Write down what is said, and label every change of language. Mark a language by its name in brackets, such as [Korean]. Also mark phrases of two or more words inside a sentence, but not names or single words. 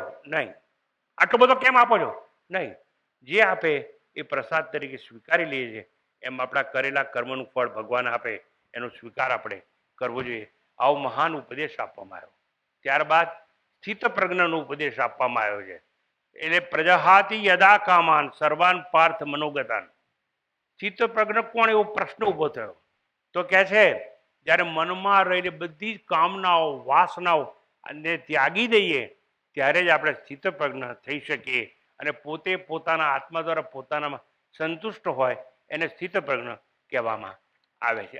[Gujarati] નહીં. આટલો બધો કેમ આપો છો? નહીં. જે આપે એ પ્રસાદ તરીકે સ્વીકારી લઈએ છીએ. એમ આપણા કરેલા કર્મનું ફળ ભગવાન આપે, એનો સ્વીકાર આપણે કરવો જોઈએ. આવો મહાન ઉપદેશ આપવામાં આવ્યો. ત્યારબાદ સ્થિત પ્રજ્ઞનો ઉપદેશ આપવામાં આવ્યો છે. [Sanskrit] એટલે પ્રજહાતિ યદા કામાન સર્વાન પાર્થ મનોગતાન. [Gujarati] સ્થિત પ્રજ્ઞ કોણ? એવો પ્રશ્ન ઊભો થયો. તો કહે છે જ્યારે મનમાં રહેલી બધી જ કામનાઓ, વાસનાઓ અને ત્યાગી દઈએ ત્યારે જ આપણે સ્થિત પ્રજ્ઞ થઈ શકીએ. અને પોતે પોતાના આત્મા દ્વારા પોતાનામાં સંતુષ્ટ હોય એને સ્થિત પ્રજ્ઞ કહેવામાં આવે છે.